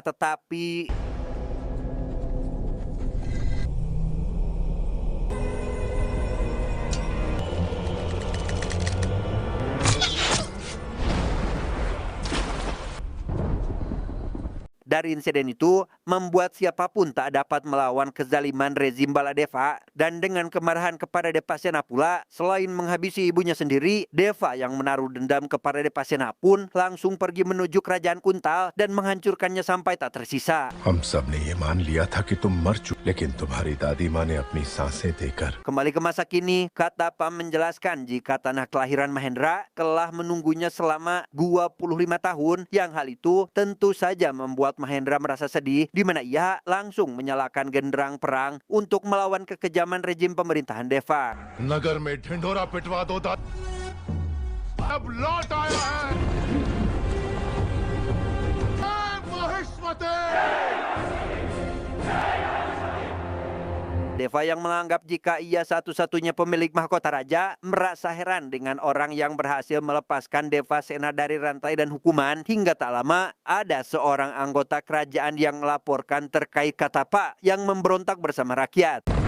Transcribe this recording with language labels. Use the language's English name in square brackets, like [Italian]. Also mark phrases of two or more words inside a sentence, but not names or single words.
[Indonesian] Tetapi dari insiden itu membuat siapapun tak dapat melawan kezaliman rezim Baladeva, dan dengan kemarahan kepada Devasena pula, selain menghabisi ibunya sendiri, Deva yang menaruh dendam kepada Devasena pun langsung pergi menuju kerajaan Kuntal dan menghancurkannya sampai tak tersisa. [Hindi] हम सब ने ये मान लिया था कि तुम मर चुके, लेकिन तुम्हारी दादी माँ ने अपनी सांसें देकर [Indonesian] Kembali ke masa kini, Katapa menjelaskan jika tanah kelahiran Mahendra telah menunggunya selama 25 tahun, yang hal itu tentu saja membuat Mahendra merasa sedih, di mana ia langsung menyalakan genderang perang untuk melawan kekejaman rezim pemerintahan Deva. [Hindi] नगर में ढिंढोरा पिटवा दो। अब लौट आया है महिष्मते। [Indonesian] Deva yang menganggap jika ia satu-satunya pemilik mahkota raja merasa heran dengan orang yang berhasil melepaskan Devasena dari rantai dan hukuman. Hingga tak lama ada seorang anggota kerajaan yang melaporkan terkait Katapa yang memberontak bersama rakyat.